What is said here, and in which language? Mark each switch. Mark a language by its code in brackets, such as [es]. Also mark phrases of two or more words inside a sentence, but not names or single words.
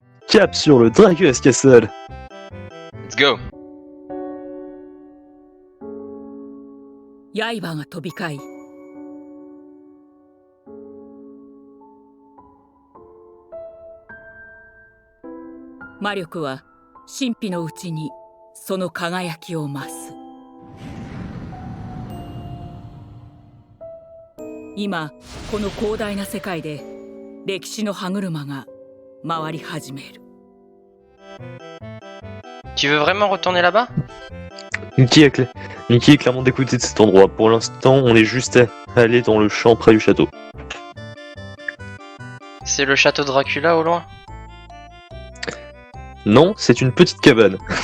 [fr] cap sur le Dragueus Castle. [en] Let's go. [ja] 刃が飛び交い魔力は神秘のうちにその輝きを増す。今この広大な世界で歴史の歯車が回り始める。 [fr] Tu veux vraiment retourner là-bas? Mickey est clairement dégoûté de cet endroit. Pour l'instant, on est juste à aller dans le champ près du château. C'est le château Dracula au loin? Non, c'est une petite cabane.